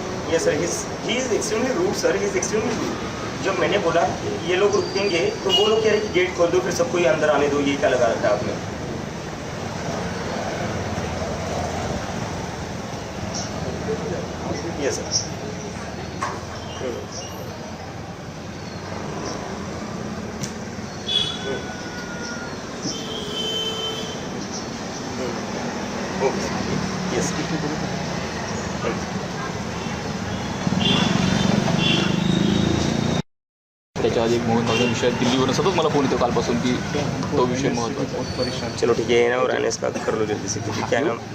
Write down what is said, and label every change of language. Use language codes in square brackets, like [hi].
[en] Yes sir, he is extremely rude sir, he is extremely rude. [hi] जब मैंने बोला कि ये लोग रुकेंगे तो वो लोग कह रहे कि गेट खोल दो, फिर सबको ही अंदर आने दो, ये क्या लगा रखा है आपने? [en] Yes sir. Okay. Yes. [mr] त्याच्या आधी एक मोहन भागवत विषय दिल्लीवरून सतत मला फोन येतो कालपासून की तो विषय महत्त्वाचा आहे. [hi] चलो ठीक है, ये ना और आने इसका कर लो जल्दी से, क्योंकि क्या है ना,